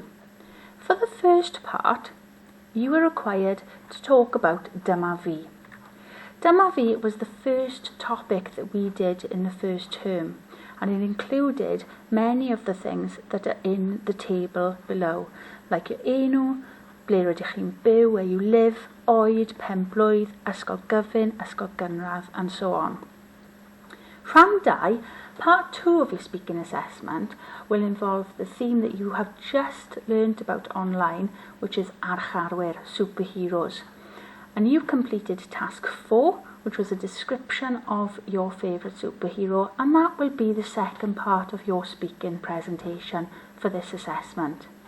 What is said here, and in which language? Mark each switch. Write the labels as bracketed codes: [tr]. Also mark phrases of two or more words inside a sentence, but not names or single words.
[en] For the first part, you are required to talk about Dyma Fi. Dyma Fi was the first topic that we did in the first term, and it included many of the things that are in the table below, like your enw, [cy] ble rydych chi'n byw, [en] where you live, [cy] oed, penblwydd, ysgol gyfun, ysgol gynradd, [en] and so on. Rhan 2, part 2 of your speaking assessment, will involve the theme that you have just learnt about online, which is archarwyr, superheroes. And you've completed task 4, which was a description of your favourite superhero, and that will be the second part of your speaking presentation for this assessment.